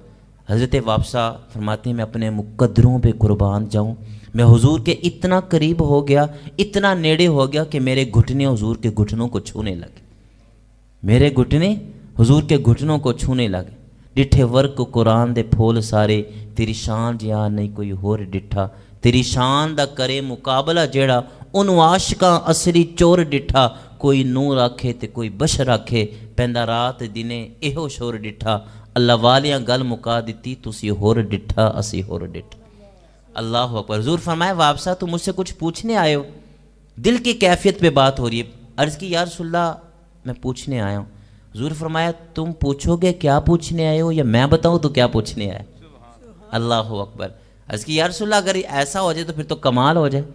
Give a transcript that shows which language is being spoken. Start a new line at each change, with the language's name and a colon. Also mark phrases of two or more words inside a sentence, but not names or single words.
Urdu: حضرت وابصہ فرماتے ہیں میں اپنے مقدروں پہ قربان جاؤں، میں حضور کے اتنا قریب ہو گیا، اتنا نیڑے ہو گیا کہ میرے گھٹنے حضور کے گھٹنوں کو چھونے لگے، میرے گھٹنے حضور کے گھٹنوں کو چھونے لگے۔
Punjabi: ڈٹھے ورک کو قرآن دے پھول سارے، تیری شان جیا نہیں کوئی ہور ڈٹھا، تیری شان دا کرے مقابلہ جیڑا، انہوں عاشقاں اصلی چور ڈٹھا، کوئی نور آکھے تے کوئی بشر آکھے، پیندا رات دینے ایہو شور ڈٹھا، اللہ والیاں گل مکا دیتی تسی ہور ڈٹھا اسی ہور ڈٹھا۔
Arabic: اللہ اکبر۔
Urdu: حضور فرمایا وابصہ تم مجھ سے کچھ پوچھنے آئے ہو، دل کی کیفیت پہ بات ہو رہی ہے۔ عرض کی
Arabic: یا رسول اللہ
Urdu: میں پوچھنے آیا ہوں۔ حضور فرمایا تم پوچھو گے کیا پوچھنے آئے ہو یا میں بتاؤں تو کیا پوچھنے آئے؟
Arabic: اللہ اکبر۔
Urdu: عرض کی
Arabic: یا رسول اللہ
Urdu: اگر ایسا ہو جائے تو پھر تو کمال ہو جائے۔